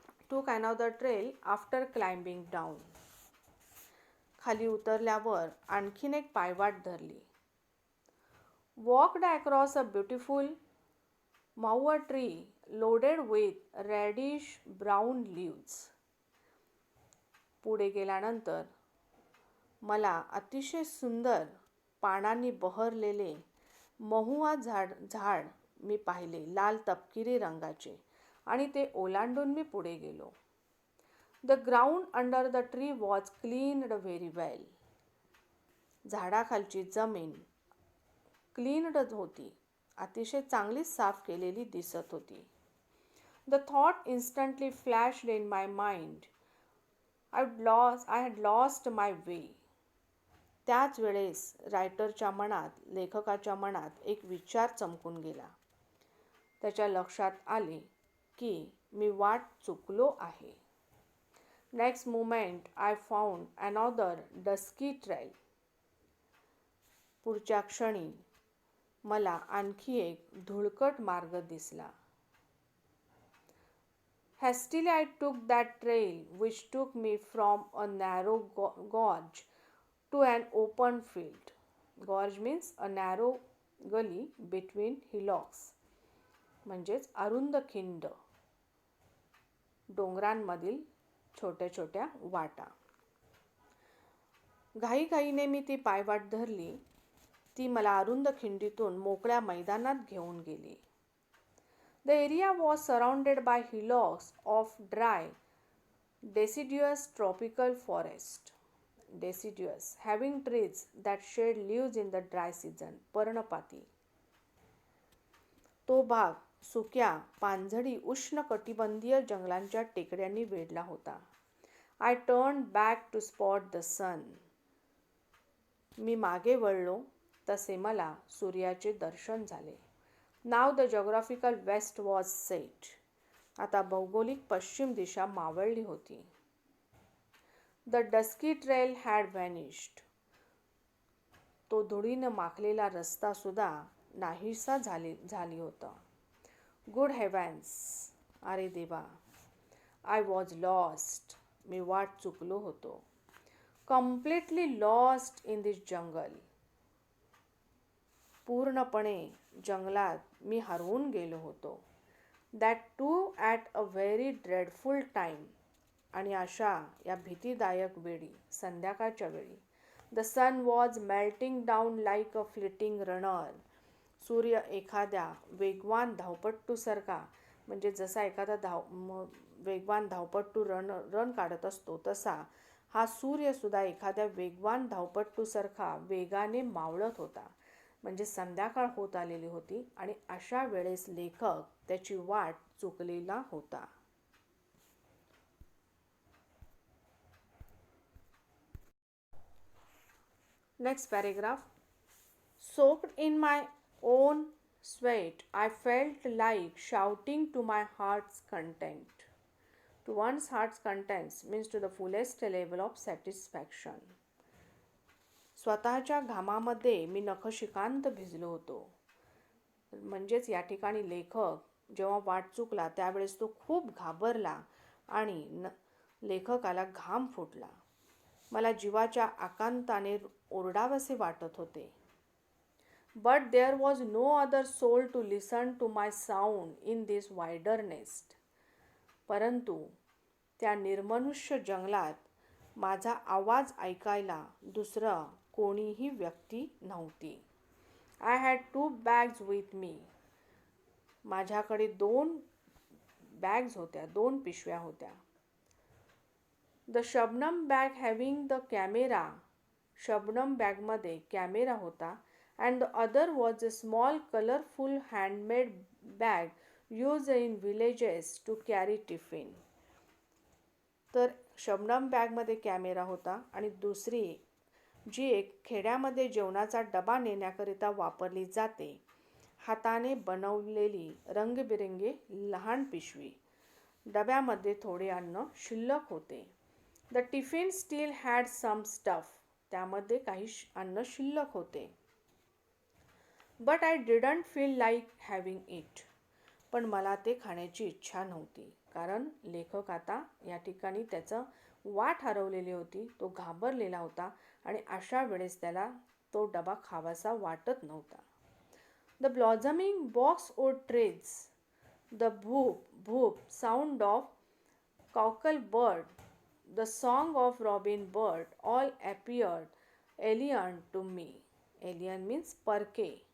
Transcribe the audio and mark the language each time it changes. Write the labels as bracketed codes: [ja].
[en] Took another trail after climbing down. [mr] खाली उतरल्यावर आणखीन एक पायवाट धरली. [en] Walked across a beautiful maua tree loaded with reddish brown leaves. [mr] पुढे गेल्यानंतर मला अतिशय सुंदर पानांनी बहरलेले महुआ झाड मी पाहिले, लाल तपकिरी रंगाचे, आणि ते ओलांडून मी पुढे गेलो. [en] The ground under the tree was cleaned very well. [mr] झाडाखालची जमीन क्लीनड होती, अतिशय चांगली साफ केलेली दिसत होती. [en] The thought instantly flashed in my mind. I had lost my way. [mr] त्याच वेळेस रायटरच्या मनात, लेखकाच्या मनात एक विचार चमकून गेला. त्याच्या लक्षात आले की मी वाट चुकलो आहे. [en] Next moment I found another dusky trail. [mr] पुढच्या क्षणी मला आणखी एक धुळकट मार्ग दिसला. [en] Hastily I took that trail which took me from a narrow gorge to an open field. Gorge means a narrow gully between hillocks. [mr] म्हणजेच अरुंद खिंड, डोंगरांमधील छोट्या छोट्या वाटा. घाईघाईने मी ती पायवाट धरली. ती मला अरुंद खिंडीतून मोकळ्या मैदानात घेऊन गेली. [en] The area was surrounded by hillocks of dry, deciduous tropical forest. Deciduous, having trees that shed leaves in the dry season. [mr] पर्णपाती. तो भाग सुक्या, पानझडी उष्णकटिबंधीय जंगलांच्या टेकड्यांनी वेढला होता. [en] I turned back to spot the sun. [mr] मी मागे वळलो तसे मला सूर्याचे दर्शन झाले. [en] Now the geographical west was set. [mr] आता भौगोलिक पश्चिम दिशा मावळली होती. [en] The dusky trail had vanished. [mr] तो धुळीने माखलेला रस्ता सुद्धा नाहीसा झाली होता. [en] Good heavens. [mr] अरे देवा. [en] I was lost. [mr] मी वाट चुकलो होतो. [en] Completely lost in this jungle. [mr] पूर्णपणे जंगलात मी हरवून गेलो होतो. [en] That too at a very dreadful time. [mr] आणि अशा या भीतीदायक वेळी, संध्याकाळच्या वेळी. [en] The sun was melting down like a fleeting runner. [mr] सूर्य एखाद्या वेगवान धावपट्टूसारखा, म्हणजे जसा एखादा वेगवान धावपट्टू रन काढत असतो तसा हा सूर्यसुद्धा एखाद्या वेगवान धावपट्टूसारखा वेगाने मावळत होता. म्हणजे संध्याकाळ होत आलेली होती आणि अशा वेळेस लेखक त्याची वाट चुकलेला होता. [en] Next paragraph. Soaked in my own sweat, I felt like shouting to my heart's content. To one's heart's content means to the fullest level of satisfaction. [mr] स्वतःच्या घामामध्ये मी नखशिखांत भिजलो होतो. म्हणजेच या ठिकाणी लेखक जेव्हा वाट चुकला त्यावेळेस तो खूप घाबरला आणि लेखकाला घाम फुटला. मला जीवाच्या आकांताने ओरडावसे वाटत होते. [en] But there was no other soul to listen to my sound in this wilderness. [mr] परंतु त्या निर्मनुष्य जंगलात माझा आवाज ऐकायला दुसरं कोणीही व्यक्ती नव्हती. [en] I had 2 bags with me. [mr] माझ्याकडे 2 बॅग्स होत्या, 2 पिशव्या होत्या. [en] The Shabnam bag having the camera. [mr] Shabnam बॅगमध्ये कॅमेरा होता. [en] And the other was a small colorful handmade bag used in villages to carry tiffin. [mr] तर शबनम बॅगमध्ये कॅमेरा होता आणि दुसरी जी एक खेड्यामध्ये जेवणाचा डबा नेण्याकरिता वापरली जाते, हाताने बनवलेली रंगबिरंगी लहान पिशवी. डब्यामध्ये थोडे अन्न शिल्लक होते. [en] The tiffin still had some stuff. [mr] त्यामध्ये काही अन्न शिल्लक होते. [en] But I didn't feel like having it. [mr] पण मला ते खाण्याची इच्छा नव्हती. कारण लेखक आता या ठिकाणी त्याचं वाट हरवलेली होती. तो घाबरलेला होता आणि अशा वेळेस त्याला तो डबा खावासा वाटत नव्हता. [en] The blossoming boxwood trees, the boop sound of cockle bird, the song of robin bird all appeared alien to me. Alien means परके.